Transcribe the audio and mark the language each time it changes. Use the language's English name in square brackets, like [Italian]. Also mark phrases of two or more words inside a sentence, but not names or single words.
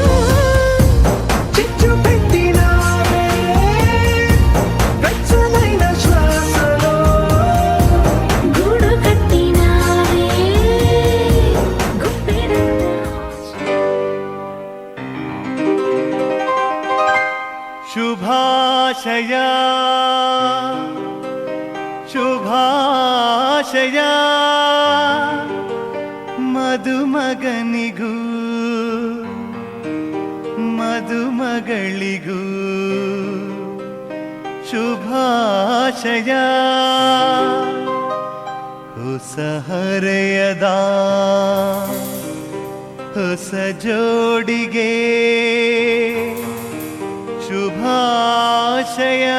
[Telugu] చిచ్చు పెట్టినావే వెచ్చనైన శ్వాసలో, గూడు కట్టినావే గుప్పెడంత. [Kannada] శుభాశయా ಶುಭಾಶಯ ಮದುಮಗನಿಗೂ ಮದುಮಗಳಿಗೂ ಶುಭಾಶಯ ಹೊಸ ಹರೆಯದ ಹೊಸ ಜೋಡಿಗೆ ಶುಭಾಶಯ.